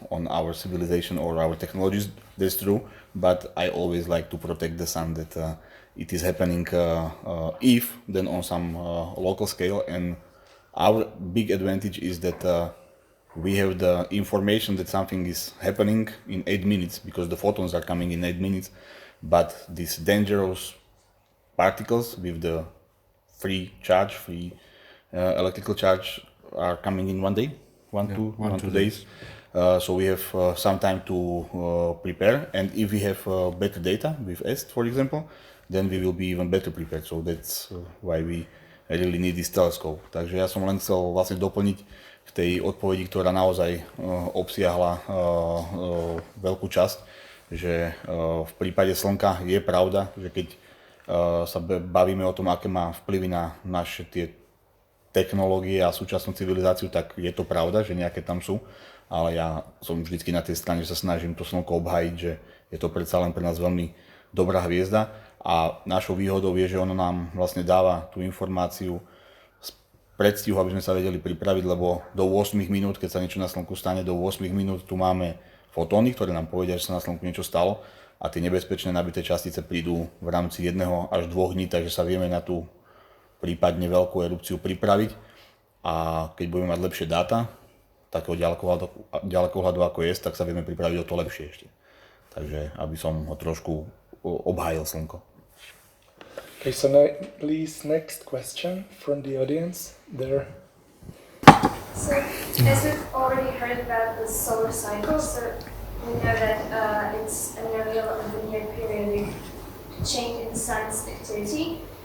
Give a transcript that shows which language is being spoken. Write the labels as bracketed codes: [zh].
[en] our civilization or our technologies, that's true, but I always like to protect the sun, that it is happening if then on some local scale, and our big advantage is that we have the information that something is happening in 8 minutes because the photons are coming in 8 minutes, but these dangerous particles with the free electrical charge are coming in 1 day, 2 days. So we have some time to prepare, and if we have better data with EST, for example, then we will be even better prepared. So that's why we really need this telescope. [sk] Takže ja som len chcel vlastne doplniť k tej odpovedi, ktorá naozaj obsiahla veľkú časť, že v prípade Slnka je pravda, že keď sa bavíme o tom, aké má vplyvy na naše tie technológie a súčasnú civilizáciu, tak je to pravda, že nejaké tam sú, ale ja som vždycky na tej strane, že sa snažím to Slnko obhájiť, že je to predsa len pre nás veľmi dobrá hviezda a našou výhodou je, že ono nám vlastne dáva tú informáciu z predstihu, aby sme sa vedeli pripraviť, lebo do 8 minút, keď sa niečo na Slnku stane, do 8 minút tu máme fotóny, ktoré nám povedia, že sa na Slnku niečo stalo a tie nebezpečné nabité častice prídu v rámci 1 až 2 dní, takže sa vieme na tú prípadne veľkú erupciu pripraviť a keď budeme mať lepšie dáta, takého ďalekohľadu ako je, tak sa vieme pripraviť o to lepšie ešte. Takže aby som ho trošku obhájil Slnko. [en] Okay, so now, please, next question from the audience there. So, as we've already heard about the solar cycle, so we know that it's a real linear periodic change in sun's activity.